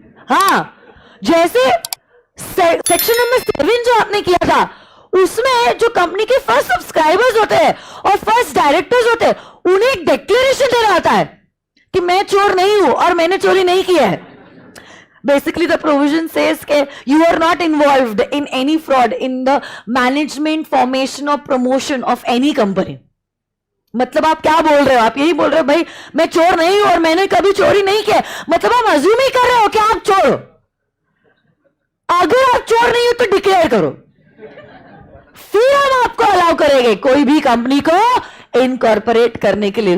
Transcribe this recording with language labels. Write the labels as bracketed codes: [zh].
[hi] हाँ, जैसे section number 7 जो आपने किया था, उसमें जो कंपनी के फर्स्ट सब्सक्राइबर्स होते हैं और फर्स्ट डायरेक्टर्स होते हैं, उन्हें एक डिक्लेरेशन देना होता है कि मैं चोर नहीं हूं और मैंने चोरी नहीं किया है। [en] Basically, the provision says that you are not involved in any fraud in the management, formation or promotion of any company. [hi] मतलब आप क्या बोल रहे हो? आप यही बोल रहे हो भाई मैं चोर नहीं हूं और मैंने कभी चोरी नहीं किया, मतलब आप अज्यूम ही कर रहे हो कि आप चोर हो। अगर आप चोर नहीं हो तो डिक्लेयर करो, फिर हम आपको अलाउ करेंगे कोई भी कंपनी को इनकॉर्पोरेट करने के लिए।